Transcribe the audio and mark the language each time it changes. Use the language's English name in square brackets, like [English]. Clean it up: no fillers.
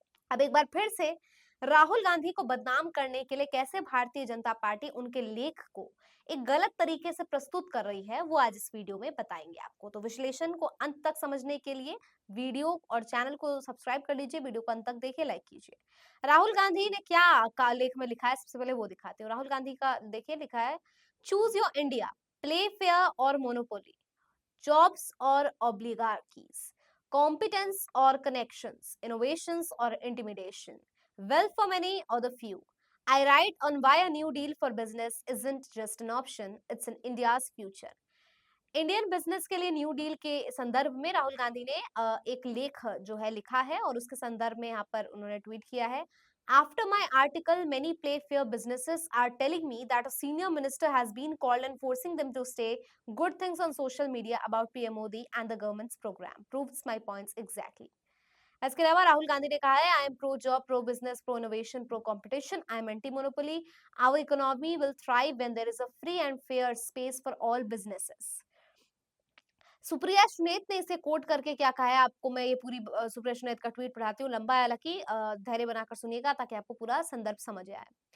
[Hindi] अब एक बार फिर से राहुल गांधी को बदनाम करने के लिए कैसे भारतीय जनता पार्टी उनके लेख को एक गलत तरीके से प्रस्तुत कर रही है, वो आज इस वीडियो में बताएंगे आपको। तो विश्लेषण को अंत तक समझने के लिए वीडियो और चैनल को सब्सक्राइब कर लीजिए, वीडियो को अंत तक देखिए, लाइक कीजिए। राहुल गांधी ने क्या का लेख में लिखा है, सबसे पहले वो दिखाते हैं। राहुल गांधी का देखिए लिखा है, [English] Choose your India, play fair or monopoly, jobs or oligarchies, competence or connections, innovations or intimidation, wealth for many or the few. I write on why a new deal for business isn't just an option, it's in India's future. [Hindi] Indian business के लिए new deal के संदर्भ में राहुल गांधी ने एक लेख जो है लिखा है और उसके संदर्भ में यहाँ पर उन्होंने ट्वीट किया है। [English] After my article, many Playfair businesses are telling me that a senior minister has been called and forcing them to say good things on social media about PM Modi and the government's program. Proves my points exactly. [Hindi] इसके अलावा राहुल गांधी ने कहा है, [English] I am pro job, pro business, pro innovation, pro competition, I am anti monopoly, our economy will thrive when there is a free and fair space for all businesses. [Hindi] Supriya Sunet ने इसे coat करके क्या कहा है, आपको मैं ये पूरी सुप्रिया सुनेत का ट्वीट पढ़ाती हूँ, लंबा है हालांकि, धैर्य बनाकर सुनिएगा ताकि आपको पूरा संदर्भ समझ आए।